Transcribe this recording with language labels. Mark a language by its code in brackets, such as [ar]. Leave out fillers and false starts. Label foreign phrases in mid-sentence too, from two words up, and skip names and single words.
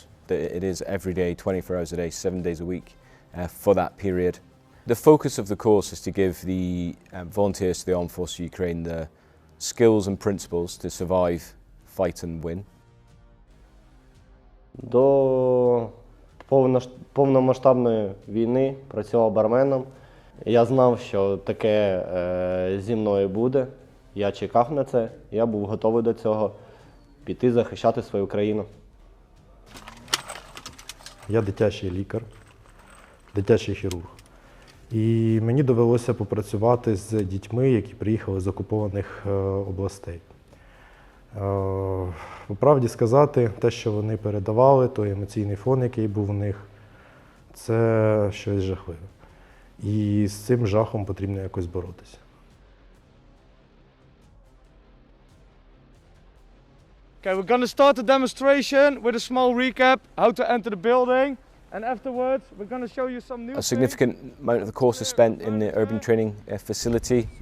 [en] It is every day, 24 hours a day, 7 days a week for that period. The focus of the course is to give the volunteers to the Armed Forces of Ukraine the skills and principles to survive, fight and win. [uk] До повномасштабної війни працював барменом. Я знав, що таке зі мною буде. Я чекав на це, я був готовий до цього. Піти захищати свою країну. Я дитячий лікар, дитячий хірург. І мені довелося попрацювати з дітьми, які приїхали з окупованих областей. По правді сказати, те, що вони передавали, той емоційний фон, який був у них, це щось жахливе. І з цим жахом потрібно якось боротися. [en] Okay, we're going to start the demonstration with a small recap how to enter the building, and afterwards we're going to show you some new A significant amount of the course is spent in the urban training facility.